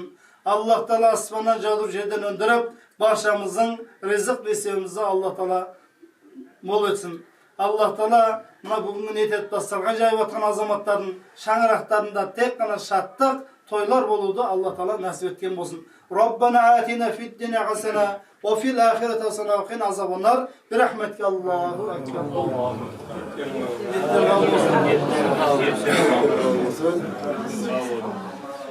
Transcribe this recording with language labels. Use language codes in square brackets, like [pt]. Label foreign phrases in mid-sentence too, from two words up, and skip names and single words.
[kk] Аллах Тағала аспаннан жаудырып жерден өндіріп баршамыздың ризық несібімізді Аллах Тағала мол етсін. Аллах Тағала мына бүгінгі ниет дастархан жайып отқан азаматтардың шаңырақтарында тек қана шаттық тойлар болуды Аллах Тағала нәсіп еткен болсын. [ar] ربنا آتنا في الدنيا حسنة وفي الآخرة حسنة وقنا عذاب النار برحمتك الله أكبر.